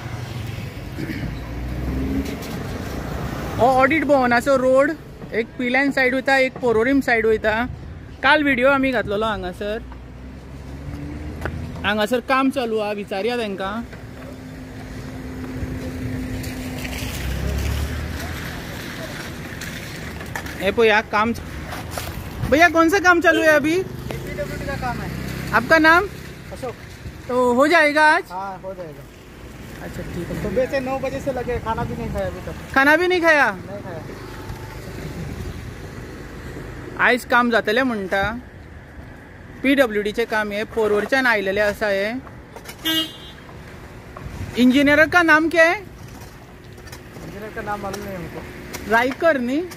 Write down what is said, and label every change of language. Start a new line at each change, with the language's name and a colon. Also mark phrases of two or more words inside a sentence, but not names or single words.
Konkani: हो ऑडिट भवनाचो रोड एक पिलेन सायड वयता, एक पर्वरीम सायड वयता। काल व्हिडिओ आमी घातलेलो हांगासर, हांगासर काम चालू आहा, विचारया तांकां। हे पळया काम।
Hindi: भैया कौन सा काम चालू है अभी? PWD का काम है। आपका नाम? अशोक। तो हो जाएगा आज? हाँ हो जाएगा। अच्छा ठीक है। सुबह से 9 बजे से लगे, खाना भी नहीं खाया अभी तक। खाना भी नहीं खाया? नहीं खाया।
Konkani: आयज काम जातले म्हणटा, PWDचे काम हे पर्वरच्यान आयलेले आसा।
Hindi: हे इंजीनियर का नाम क्या है? इंजीनियर का नाम मालूम नहीं हमको।
Konkani: रायकर न्ही?